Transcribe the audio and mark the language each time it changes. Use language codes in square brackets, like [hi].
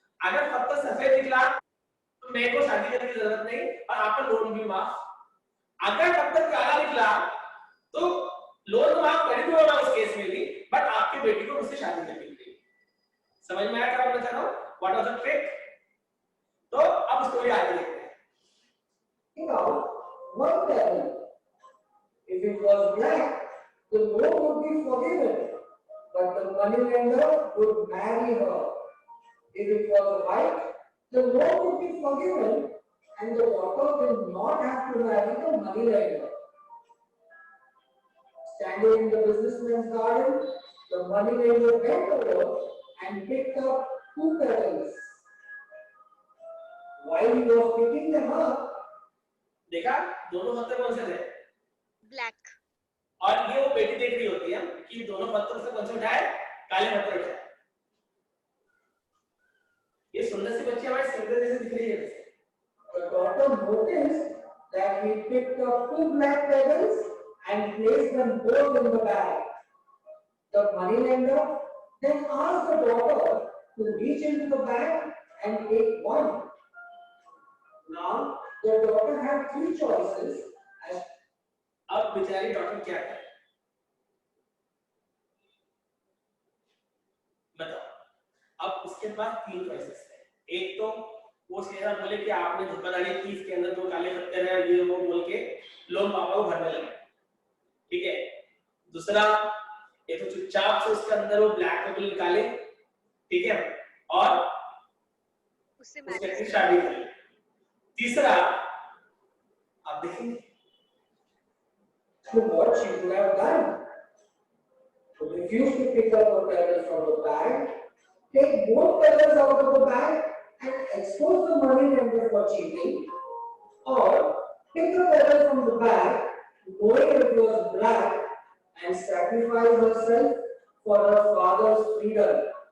[hi] अगर पत्थर सफेद निकला तो मेरे को शादी करने की जरूरत नहीं और आपका लोन भी माफ। अगर पत्थर काला निकला तो लोन माफ कर दूंगा उस केस में भी, बट आपकी बेटी को मुझसे शादी करनी पड़ेगी। समझ में आया क्या बोलना चाह रहा हूं? [en] What was the trick? [hi] तो अब स्टोरी आगे देखते हैं। [en] One pebble. If it was black, the loan would be forgiven, but the moneylender would marry her. If it was white, the loan would be forgiven, and the daughter will not have to marry the moneylender. Standing in the businessman's garden, the moneylender bent over and picked up two pebbles. While he was picking them up, [hi] देखा दोनों पत्थर कौन से थे? [en] Black. [hi] और ये वो बेटी देख रही होती है कि दोनों पत्थर से कौन से उठाए? काले पत्थर उठाए। ये सुंदर सी बच्ची हमारी सुंदर जैसे दिख रही है। [en] the daughter noticed that he picked up two black pebbles and placed them both in the bag. The moneylender then asked the daughter to reach into the bag and take one. Now the daughter had three choices. [hi] अब बेचारी doctor क्या करे? बताओ। अब उसके पास तीन choices है। एक तो वो शेरा बोले कि आपने धोखाधड़ी की, इसके अंदर दो काले पत्थर हैं, ये वो बोल के लोन पापा को भरने लगे। ठीक है। दूसरा, ये तो चुपचाप से उसके अंदर वो ब्लैक पेपर निकाले, ठीक है, और उससे शादी करें। तीसरा, आप देखेंगे [en] So what she could have done? To refuse to pick up the pebbles from the bag, take both pebbles out of the bag and expose the moneylender for cheating, or pick the pebble from the bag, knowing it was black, and sacrifice herself for her father's freedom.